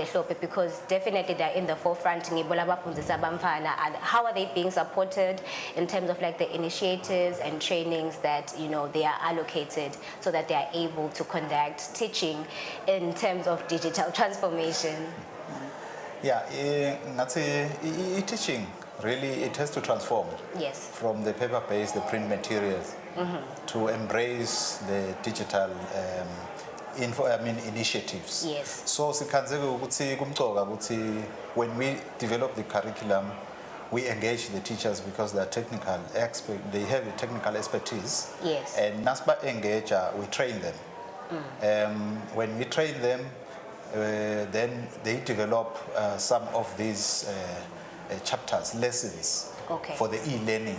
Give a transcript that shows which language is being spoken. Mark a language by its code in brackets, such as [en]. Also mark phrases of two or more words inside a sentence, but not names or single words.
[en] Hlope, because definitely they're in the forefront. How are they being supported in terms of like the initiatives and trainings that they are allocated so that they are able to conduct teaching in terms of digital transformation? Yeah, teaching really it has to transform Yes. from the paper-based, the print materials, to embrace the digital initiatives. Yes. So [ss] sikhanzeke ukuthi kumcoka ukuthi [en] when we develop the curriculum, we engage the teachers because they are technical expert. They have the technical expertise. Yes. And nasba engage, we train them. When we train them, then they develop some of these chapters, lessons for the e-learning.